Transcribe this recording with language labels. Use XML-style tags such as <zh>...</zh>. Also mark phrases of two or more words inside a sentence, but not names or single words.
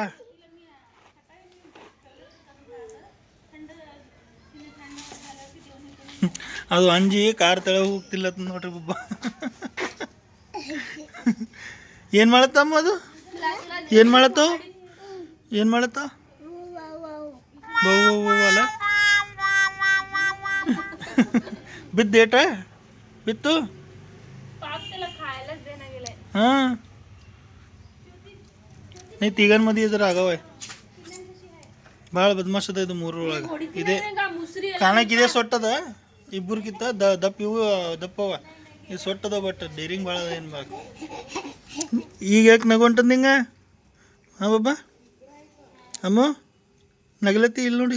<kn>ಅದು ಅಂಜಿ ಕಾರ್ ತೆಳಗೆ ಹೋಗ್ತಿಲ್ಲ ನೋಡ್ರಿ ಬಬ್ಬ. ಏನು ಮಾಡತ್ತಮ್ಮ ಅದು? ಏನು ಮಾಡತ್ತೋ? ಏನು ಮಾಡತ್ತ? ಅಲ್ಲ ಬಿದ್ದೇಟ ಬಿತ್ತು.</kn> <mr>हां नाही तिघांमध्ये जर आगाव आहे.</mr> <kn>ಭಾಳ ಬದ್ಮಾಷ್ ಅದ ಇದು 3 ಒಳಗೆ. ಇದೆ ಕಾಣಕ್ಕಿದೆ ಸೊಟ್ಟದ, ಇಬ್ಬರಿಗಿಂತ ದಪ್ಪ ಇವು ದಪ್ಪವ. ಇದು ಸೊಟ್ಟದ,</kn> <en>but daring</en> <kn>ಭಾಳ ಅದ. ಏನು ಭಾಳ ಈಗ ಯಾಕೆ ನಗೊಂಟದ ನಿಂಗೆ? ಹಾಂ ಬಾಬ ಅಮ್ಮ ನಗಲತ್ತಿ ಇಲ್ಲಿ ನೋಡಿ.</kn>